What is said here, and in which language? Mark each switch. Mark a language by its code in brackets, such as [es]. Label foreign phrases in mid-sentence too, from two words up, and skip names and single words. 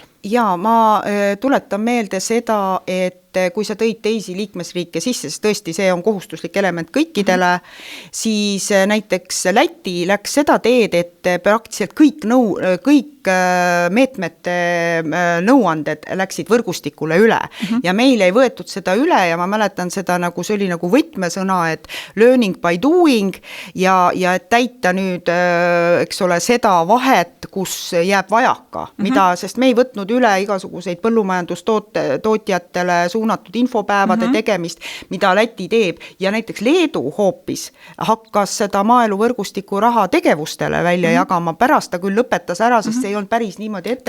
[et] Ja ma tuletan meelde seda, et kui sa tõid teisi liikmesriike sisse, siis tõesti see on kohustuslik element kõikidele, siis näiteks Läti läks seda teed, et praktiliselt kõik meetmete nõuanded läksid võrgustikule üle ja meil ei võetud seda üle ja ma mäletan seda nagu see oli nagu võtmesõna, et [en] learning by doing [et] ja et täita nüüd, eks ole, seda vahet, kus jääb vajaka, sest me ei võtnud üle igasuguseid põllumajandustootjatele suunatud infopäevade tegemist, mida Läti teeb ja näiteks Leedu hoopis hakkas seda maaeluvõrgustiku raha tegevustele välja jagama, pärast ta küll lõpetas ära, sest see ei olnud päris niimoodi ette